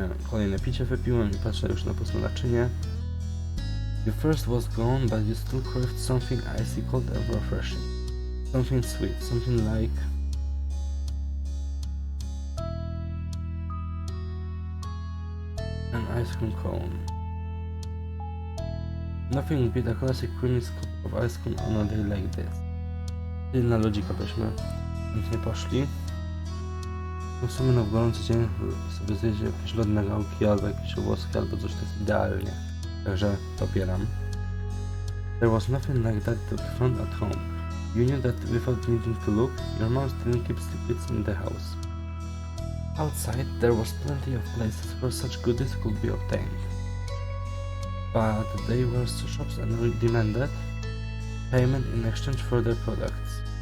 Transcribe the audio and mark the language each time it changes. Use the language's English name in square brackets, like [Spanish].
[Polish] Kolejne picie wypiłem i patrzę już na puste naczynie. [English] Your thirst was gone, but you still craved something icy cold and refreshing. Something sweet, something like an ice cream cone. Nothing beat a classic creamy scoop of ice cream on a day like this. [Polish] Czyli na lodzika byśmy chętnie poszli. W sumie no w gorący dzień sobie zjeść jakieś lodne gałki albo jakieś owłoski albo coś, to jest idealnie. Także popieram. [English] There was nothing like that to be found at home. You knew that without needing to look, your mom didn't keep secrets in the house. Outside, there was plenty of places where such goodies could be obtained. But they were shops and demanded payment in exchange for their products.